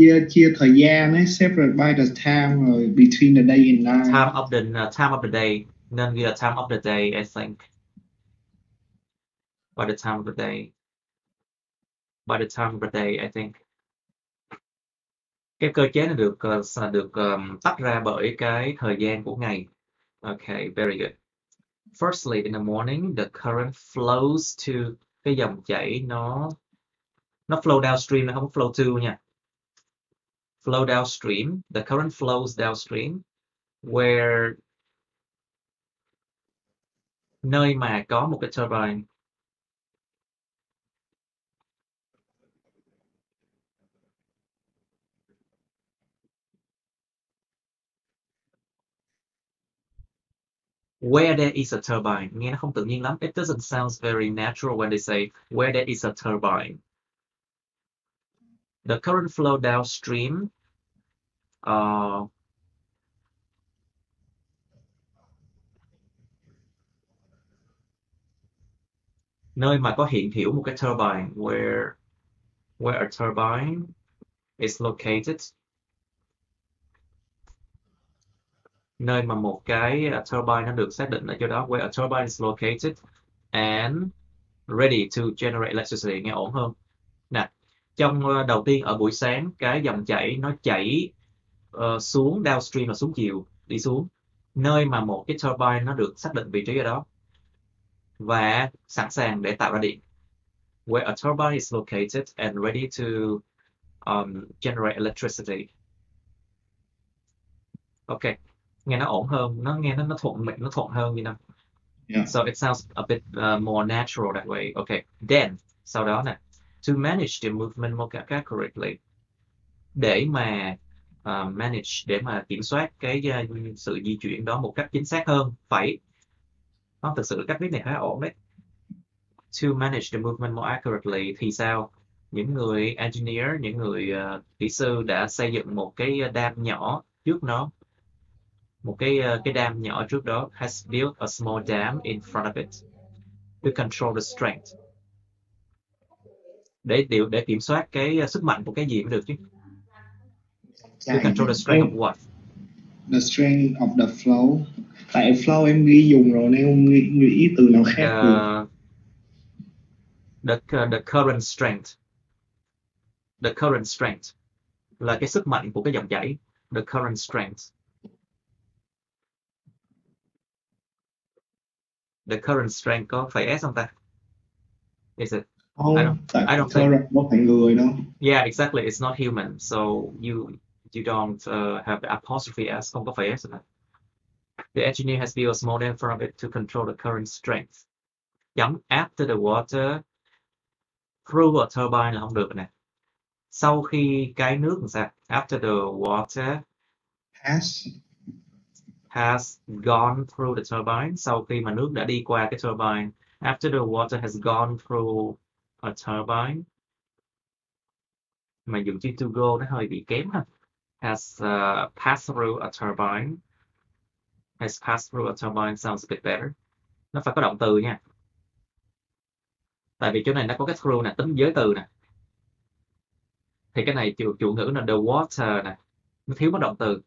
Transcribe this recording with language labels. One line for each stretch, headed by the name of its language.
Vietnamese: Chia thời gian ấy,
English: separate by the time
Vietnamese: rồi
English: between the day and night. Time of the day.
Vietnamese: Nên ghi là
English: time of the day, I think. By the time of the day. By the time of the day, I think.
Vietnamese: Cái cơ chế này được tách ra bởi cái thời gian của ngày.
English: Okay, very good. Firstly, in the morning, the current flows to,
Vietnamese: cái dòng chảy nó
English: flow downstream,
Vietnamese: nó không
English: flow to nha. Flow downstream, the current flows downstream, where,
Vietnamese: nơi mà có một cái turbine.
English: Where there is a turbine,
Vietnamese: nghe nó không tự nhiên lắm.
English: It doesn't sound very natural when they say where there is a turbine. The current flow downstream,
Vietnamese: nơi mà có hiện hữu một cái turbine,
English: where a turbine is located,
Vietnamese: nơi mà một cái turbine nó được xác định ở chỗ đó,
English: where a turbine is located and ready to generate electricity,
Vietnamese: nghe ổn hơn. Nè, trong đầu tiên ở buổi sáng, cái dòng chảy nó chảy xuống downstream là xuống chiều, đi xuống, nơi mà một cái turbine nó được xác định vị trí ở đó và sẵn sàng để tạo ra điện.
English: Where a turbine is located and ready to generate electricity.
Vietnamese: Ok, nghe nó ổn hơn, nó nghe nó thuận miệng, nó thuận hơn như nào.
English: Yeah. So it sounds a bit more natural that way. Okay, then
Vietnamese: sau đó nè,
English: to manage the movement more accurately,
Vietnamese: để mà manage, để mà kiểm soát cái sự di chuyển đó một cách chính xác hơn, phải. Nó thực sự cách viết này khá ổn đấy.
English: To manage the movement more accurately
Vietnamese: thì sao? Những người engineer, những người kỹ sư đã xây dựng một cái dam nhỏ trước nó, một cái dam nhỏ trước đó,
English: has built a small dam in front of it to control the strength.
Vietnamese: Để kiểm soát cái sức mạnh của cái gì mới được chứ.
English: To control the strength of what? The strength of the flow.
Vietnamese: Tại flow em ghi dùng rồi nên em nghĩ từ nào khác được.
English: The current strength. The current strength
Vietnamese: là cái sức mạnh của cái dòng chảy. The current strength.
English: The current strength
Vietnamese: có phải S không ta?
English: Is it?
Vietnamese: Không,
English: I don't think.
Vietnamese: current không phải người đâu.
English: Yeah, exactly. It's not human. So you don't have the apostrophe S,
Vietnamese: không có phải S nữa.
English: The engineer has built a small dam in front of it to control the current strength.
Vietnamese: Chấm
English: after the water through a turbine
Vietnamese: là không được nè. Sau khi cái nước làm sao?
English: After the water has gone through the turbine.
Vietnamese: Sau khi mà nước đã đi qua cái turbine.
English: After the water has gone through a turbine.
Vietnamese: Mà dùng chữ to go nó hơi bị kém ha.
English: Has passed through a turbine. Has passed through a turbine sounds a bit better.
Vietnamese: Nó phải có động từ nha. Tại vì chỗ này nó có cái through nè, tính giới từ nè. Thì cái này chủ ngữ là the water nè, nó thiếu mất động từ.